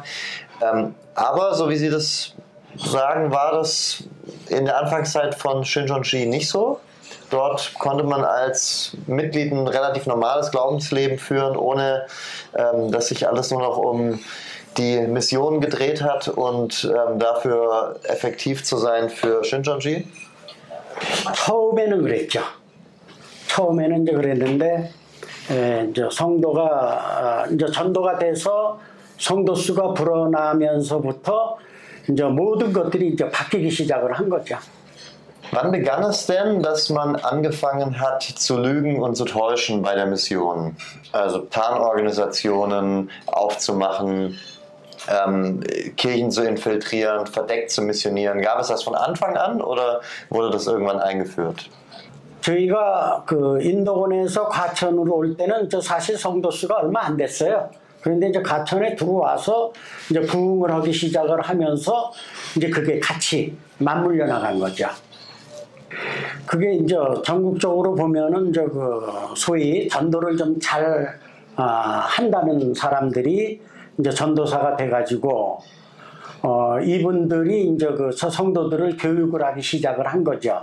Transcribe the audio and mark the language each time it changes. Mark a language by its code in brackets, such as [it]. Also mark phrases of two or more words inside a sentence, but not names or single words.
[de] Aber so wie Sie das sagen, war das in der Anfangszeit von Shincheonji nicht so. Dort konnte man als Mitglied ein relativ normales Glaubensleben führen, ohne dass sich alles nur noch um die Mission gedreht hat und dafür effektiv zu sein für Shincheonji? [ko] 처음에는 그랬죠. 처음에는 이제 그랬는데 이제 성도가 이제 전도가 돼서 성도 수가 불어나면서부터 이제 모든 것들이 이제 바뀌기 시작을 한 거죠. [de] Wann begann es denn, dass man angefangen hat zu lügen und zu täuschen bei der Mission? Also Tarnorganisationen aufzumachen, Kirchen zu infiltrieren, verdeckt zu missionieren. Gab es das von Anfang an oder wurde das irgendwann eingeführt? [ko] 저희가 그 인도권에서 과천으로 올 때는 저 사실 성도 수가 얼마 안 됐어요. 그런데 이제 과천에 들어와서 이제 부흥을 하기 시작을 하면서 이제 그게 같이 맞물려 나간 거죠. 그게 이제 전국적으로 보면은 저 그 소위 전도를 좀 잘 한다는 사람들이 이제 전도사가 돼가지고 이분들이 이제 그 성도들을 교육을 하기 시작을 한 거죠.